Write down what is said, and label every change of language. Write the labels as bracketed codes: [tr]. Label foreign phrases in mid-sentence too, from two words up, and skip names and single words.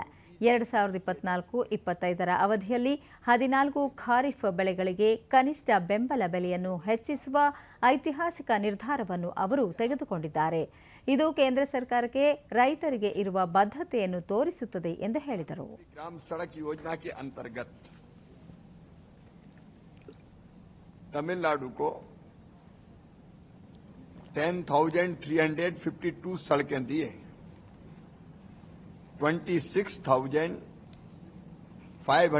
[kn] 2024-25 ಅವಧಿಯಲ್ಲಿ 14 ಖಾರಿಫ್ ಬೆಳೆಗಳಿಗೆ ಕನಿಷ್ಠ ಬೆಂಬಲ ಬೆಲೆಯನ್ನು ಹೆಚ್ಚಿಸುವ ಐತಿಹಾಸಿಕ ನಿರ್ಧಾರವನ್ನು ಅವರು ತೆಗೆದುಕೊಂಡಿದ್ದಾರೆ. ಇದು ಕೇಂದ್ರ ಸರ್ಕಾರಕ್ಕೆ ರೈತರಿಗೆ ಇರುವ ಬದ್ಧತೆಯನ್ನು ತೋರಿಸುತ್ತದೆ ಎಂದು ಹೇಳಿದರು. [hi] ग्राम सड़क योजना के अंतर्गत तमिलनाडु को 10,352 सड़कें दिए, 26,578